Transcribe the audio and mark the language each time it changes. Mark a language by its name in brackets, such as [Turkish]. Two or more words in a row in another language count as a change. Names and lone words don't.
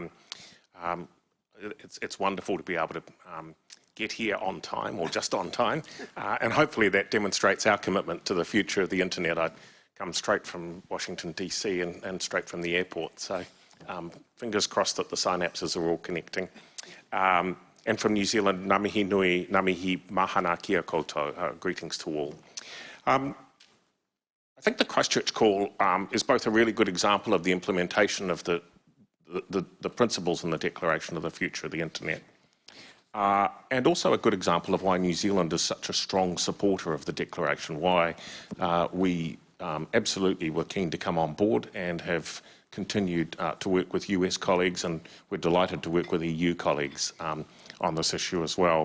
[English] It's wonderful to be able to get here on time, or just on time, and hopefully that demonstrates our commitment to the future of the internet. I come straight from Washington, DC, and straight from the airport, so fingers crossed that the synapses are all connecting. And from New Zealand, [Māori] ngā mihi nui, ngā mihi mahana kia koutou, [English] greetings to all. I think the Christchurch call is both a really good example of the implementation of the principles in the Declaration of the Future of the Internet, and also a good example of why New Zealand is such a strong supporter of the Declaration, why we absolutely were keen to come on board and have continued to work with US colleagues, and we're delighted to work with EU colleagues on this issue as well.